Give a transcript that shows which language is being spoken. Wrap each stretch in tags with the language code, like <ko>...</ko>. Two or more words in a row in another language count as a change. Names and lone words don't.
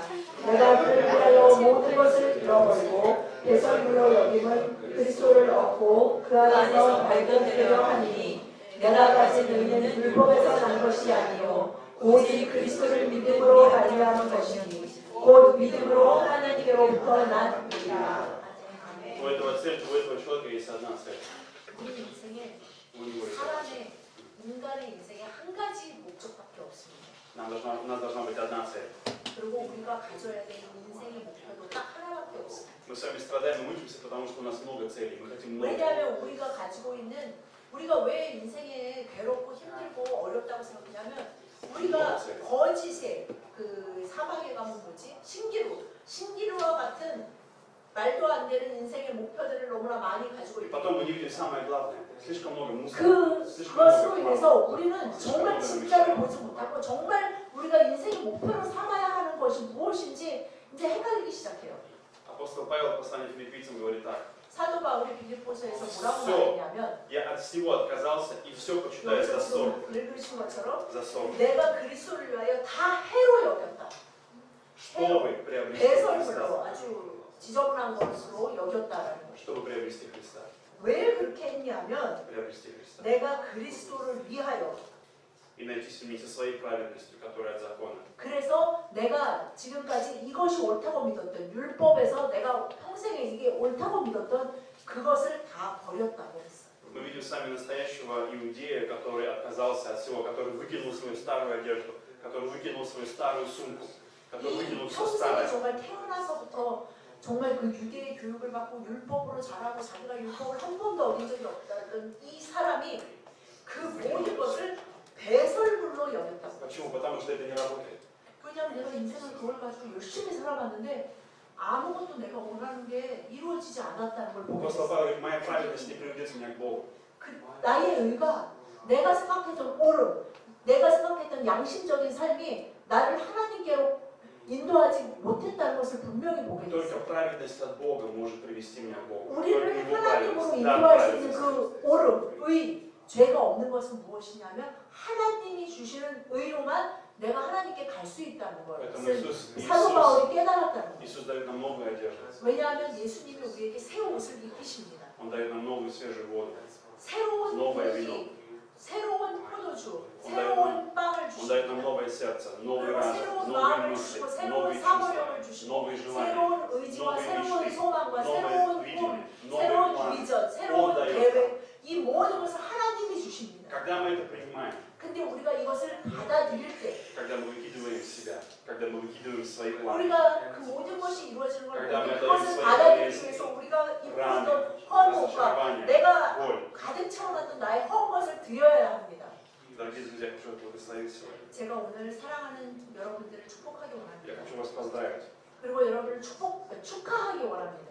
<ko>내가 그를 위하여 모든 것을 잃어버리고 배설물로 여김은 그리스도를 얻고 그 안에서 발견되려 하니 내가 가진 의는 율법에서 난 것이 아니요 오직 그리스도를 믿음으로 발휘하는 것이니 곧 믿음으로 하나님께로부터 난 일이라.</ko> <ru>У этого человека есть одна цель.</ru> <ko>우리 인생에</ko> <ru>У него есть.</ru> <ko>사람의 인간의 인생에 한 가지 목적밖에 없습니다.</ko> <ru>У нас должна быть одна цель.</ru> <ko>그리고 우리가 가져야 될 인생의 목표도 딱 하나밖에 없습니다.</ko> <ru>Мы с вами страдаем и мучимся, потому что у нас много целей. Мы хотим много.</ru> <ko>왜냐하면 우리가 가지고 있는 우리가 왜 인생에 괴롭고 힘들고 어렵다고 생각하냐면 우리가 거짓의 그 사막에 가면 뭐지? 신기루와 같은 말도 안 되는 인생의 목표들을 너무나 많이 가지고</ko> <ru>И</ru> <ko>있고</ko> <ru>потом мы не видим самое главное. Слишком много мусора.</ru> <ko>그것으로 인해서 우리는 정말 진짜를 보지 못하고 정말 우리가 인생의 목표로 삼아야 하는 것이 무엇인지 이제 헷갈리기 시작해요.</ko> <ru>Апостол Павел в послании филиппийцам говорит так.</ru> <ko>사도 바울이 빌립보서에서 뭐라고 말했냐면</ko> <ru>Я от всего отказался и все почитаю за ссор.</ru> <ko>읽으신 것처럼</ko> <ru>За ссор.</ru> <ko>내가 그리스도를 위하여 다 해로 여겼다.</ko> <ru>Чтобы приобрести</ru> <ko>배설물로</ko> <ru>Христа.</ru> <ko>아주 지저분한 것으로 여겼다라는 것이죠.</ko> <ru>Чтобы приобрести Христа.</ru> <ko>왜 그렇게 했냐면</ko> <ru>Приобрести Христа.</ru> <ko>내가 그리스도를 위하여</ko> <ru>И найти не со своей праведностью, которая от закона.</ru> <ko>그래서 내가 지금까지 이것이 옳다고 믿었던 율법에서 내가 평생에 이게 옳다고 믿었던 그것을 다 버렸다고 했어.</ko> <ru>Мы видим с вами настоящего иудея, который отказался от всего, который выкинул свою старую одежду, который выкинул свою старую сумку, который</ru> <ko>이</ko> <ru>выкинул все</ru> <ko>평생에</ko> <ru>старое.</ru> <ko>정말 태어나서부터 정말 그 유대의 교육을 받고 율법으로 자라고 자기가 율법을 한 번도 어긴 적이 없다던 이 사람이 그 모든 것을 배설물로 여겼다고.</ko> <ru>Почему? Потому что это не работает.</ru> <ko>왜냐하면 내가 인생을 그걸 가지고 열심히 살아봤는데 아무것도 내가 원하는 게 이루어지지 않았다는 걸 보게</ko> <ru>Апостол</ru> <ko>됐어.</ko> <ru>Павел говорит, моя праведность не приведет меня к Богу.</ru> <ko>그 나의 의가 내가 생각했던 옳음, 내가 생각했던 양심적인 삶이 나를 하나님께로 인도하지 못했다는 것을 분명히 보게 됐어요.</ko> <ru>Только праведность от Бога может привести меня к Богу. Только</ru> <ko>우리를</ko> <ru>Его</ru> <ko>하나님으로</ko> <ru>праведность.</ru> <ko>인도할 수 있는 그 옳음, 의, 죄가 없는 것은 무엇이냐면 하나님이 주시는 의로만 내가 하나님께 갈 수 있다는 거예요.</ko> <ru>Поэтому</ru> <ko>사도 바울이 깨달았다는 거예요.</ko> <ru>Иисус дает нам новую одежду.</ru> <ko>왜냐하면 예수님이 우리에게 새 옷을 입히십니다.</ko> <ru>Он дает нам новую свежую воду.</ru> <ko>새로운</ko> <ru>Новое вино.</ru> <ko>고기, 새로운 포도주,</ko> <ru>Он</ru> <ko>새로운 빵을</ko> <ru>Он дает нам</ru> <ko>주십니다.</ko> <ru>новое сердце, новый</ru> <ko>그리고</ko> <ru>разум,</ru> <ko>새로운</ko> <ru>новые</ru> <ko>마음을</ko> <ru>мысли,</ru> <ko>주시고 새로운</ko> <ru>новые</ru> <ko>사모력을</ko> <ru>чувства,</ru> <ko>주시고</ko> <ru>новые желания,</ru> <ko>새로운 의지와</ko> <ru>новые</ru> <ko>새로운</ko> <ru>мечты,</ru> <ko>소망과 새로운</ko> <ru>новое</ru> <ko>꿈,</ko> <ru>видение, новый</ru> <ko>새로운</ko> <ru>план.</ru> <ko>비전, 새로운</ko> <ru>Он дает.</ru> <ko>계획, 이 모든 것을 하나님이 주십니다.</ko> <ru>Когда мы это принимаем,</ru> <ko>근데 우리가 이것을 받아들일 때</ko> <ru>когда мы выкидываем себя, когда мы выкидываем свои планы,</ru> <ko>우리가 그 모든 것이 이루어지는 걸</ko> <ru>когда мы</ru> <ko>보면</ko> <ru>отдаем</ru> <ko>그것을</ko> <ru>свои</ru> <ko>받아들이기</ko> <ru>болезни,</ru> <ko>위해서 우리가 입고</ko> <ru>раны,</ru> <ko>있던 허물과</ko> <ru>разочарования,</ru> <ko>내가</ko> <ru>боль.</ru> <ko>가득 채워놨던 나의 허운 것을 드려야 합니다.</ko> <ru>Дорогие друзья, я хочу вас благословить сегодня.</ru> <ko>제가 오늘 사랑하는 여러분들을 축복하기</ko> <ru>Я</ru> <ko>원합니다.</ko> <ru>хочу вас поздравить.</ru> <ko>그리고 여러분을 축하하기 원합니다.</ko>